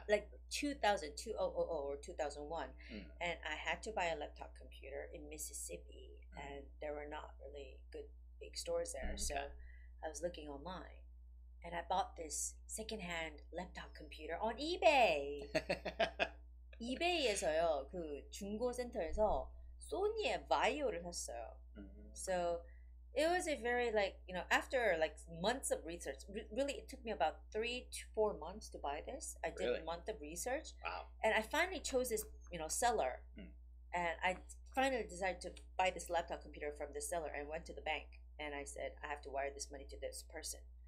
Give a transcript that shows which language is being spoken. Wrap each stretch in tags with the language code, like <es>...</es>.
<en>Like 2000 or 2001. And I had to buy a laptop computer in Mississippi, and there were not really good big stores there. So I was looking online, and I bought this secondhand laptop computer on eBay.</en> <ko>eBay에서요, 그 중고센터에서 소니의 바이오를 샀어요.</ko> <en>So it was a very, like, you know, after like months of research, really it took me about 3 to 4 months to buy this. I did a month of research. Wow. And I finally chose this, you know, seller. And I finally decided to buy this laptop computer from this seller, and went to the bank, and I said, I have to wire this money to this person.</en>